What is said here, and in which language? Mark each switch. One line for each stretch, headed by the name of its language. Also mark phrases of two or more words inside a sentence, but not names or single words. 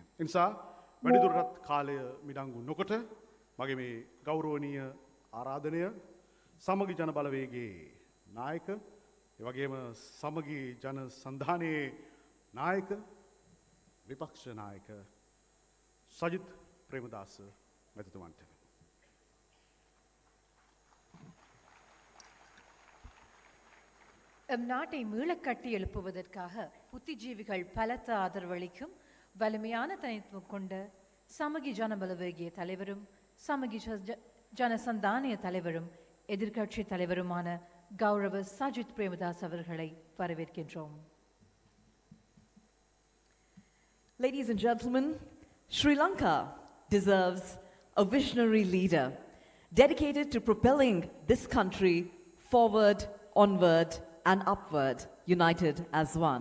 Sinhala: ඒ නිසා වැඩිදුරටත් කාලය මිඩංගු නොකොට මගේ මේ ගෞරවනීය ආරාධනය සමගි ජන බලවේගයේ නායක, ඒ වගේම සමගි ජන සන්ධානයේ නායක, විපක්ෂ නායක සජිත් ප්‍රේමදාස මැතිතුමන්ට.
Tamil: எம் நாட்டை மீளக்கட்டி எழுப்புவதற்காக புத்திஜீவிகள் பலத்த ஆதரவளிக்கும் வலிமையான தனித்துவம் கொண்ட சமகி ஜனபலவேகிய தலைவரும் சமகி ஜனசந்தானிய தலைவரும் எதிர்க்கட்சி தலைவருமான கௌரவ சஜித் பிரேமதாஸ் அவர்களை வரவேற்கின்றோம்.
English: Ladies and gentlemen, Sri Lanka deserves a visionary leader dedicated to propelling this country forward, onward, and upward, united as one.